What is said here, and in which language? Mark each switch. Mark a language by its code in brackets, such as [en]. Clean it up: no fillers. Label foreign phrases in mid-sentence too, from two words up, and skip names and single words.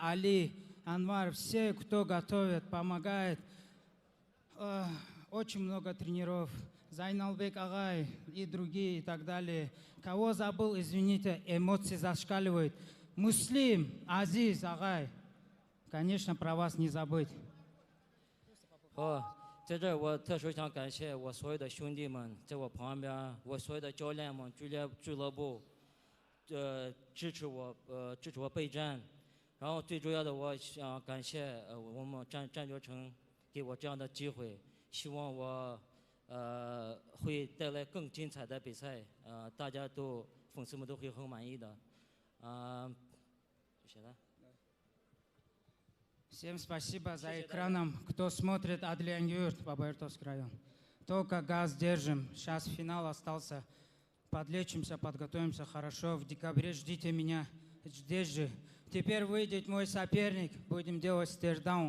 [ru] Али, Анвар, все, кто готовит, помогает. Очень много тренеров. Зайналбек Агай и другие и так далее. Кого забыл, извините, эмоции зашкаливают. Муслим, Азиз Агай, конечно, про вас не забыть. [zh] 在这儿我特殊想感谢我所有的兄弟们，在我旁边，我所有的教练们、俱乐部，支持我备战。然后最主要的，我想感谢我们战决城给我这样的机会，希望我会带来更精彩的比赛，大家粉丝们都会很满意的，谢谢了。 [ru] Всем спасибо за экраном, кто смотрит Alemubieerde, Бабаиртовский район. Только газ держим. Сейчас финал остался. Подлечимся, подготовимся хорошо. В декабре ждите меня здесь же. Теперь выйдет мой соперник. Будем делать стирдаун.